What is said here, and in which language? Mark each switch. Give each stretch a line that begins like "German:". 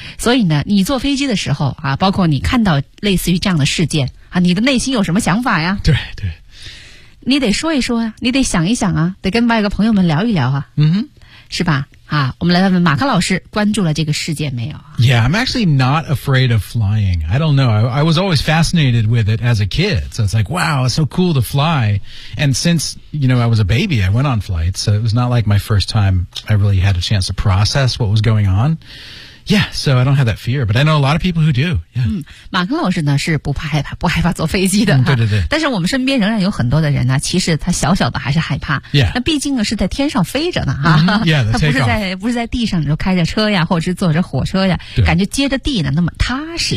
Chinese: 所以呢，你坐飞机的时候啊，包括你看到类似于这样的事件啊，你的内心有什么想法呀？对对，你得说一说啊，你得想一想啊，得跟外国朋友们聊一聊啊。是吧，啊，我们来问问马克老师关注了这个事件没有。
English: Yeah, I'm actually not afraid of flying. I don't know, I was always fascinated with it as a kid. So it's like, wow, it's so cool to fly. And since, you know, I was a baby, I went on flights. So it was not like my first time I really had a chance to process what was going on. Yeah, so I don't have that fear, but I know a lot of people who do. Yeah.
Chinese: 马克老师呢是不害怕坐飞机的。对对对。但是我们身边仍然有很多的人呢，其实他小小的还是害怕。
English: Yeah.
Chinese: 那毕竟呢是在天上飞着呢。
English: Yeah,
Chinese: 他不是在地上，你说开着车呀，或者是坐着火车呀，感觉接着地呢那么踏实。